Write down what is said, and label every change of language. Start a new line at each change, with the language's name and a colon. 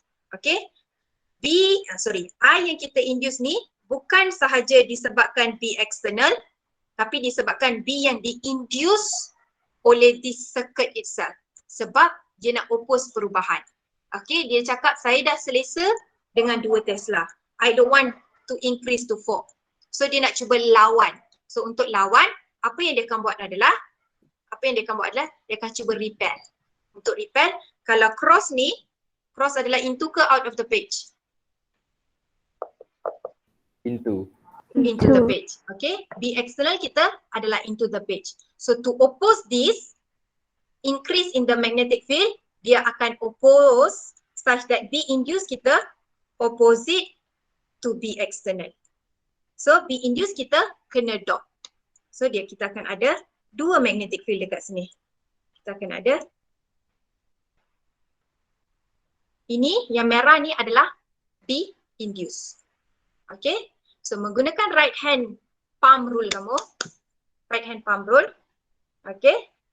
Malay: Okay, I yang kita induce ni bukan sahaja disebabkan B external, tapi disebabkan B yang di-induce oleh
English: this circuit itself.
Malay: Sebab dia nak oppose perubahan. Okay, dia cakap saya dah selesa dengan 2 Tesla.
English: I don't want to increase to 4.
Malay: So dia nak cuba lawan. So untuk lawan, apa yang dia akan buat adalah, dia akan cuba repel. Untuk repel, kalau cross ni, cross adalah
English: into
Malay: ke
English: out of the page? Into the page. Okay, B external
Malay: kita adalah
English: into the page. So to oppose this increase in the magnetic field,
Malay: dia akan
English: oppose such that B induced kita opposite to B external. So B induced
Malay: kita kena
English: dot.
Malay: So kita akan ada dua magnetic field dekat sini. Kita akan ada ini yang merah ni adalah B induce.
English: Okay. So
Malay: menggunakan
English: right hand palm rule
Malay: kamu.
English: Right hand palm rule. Okay.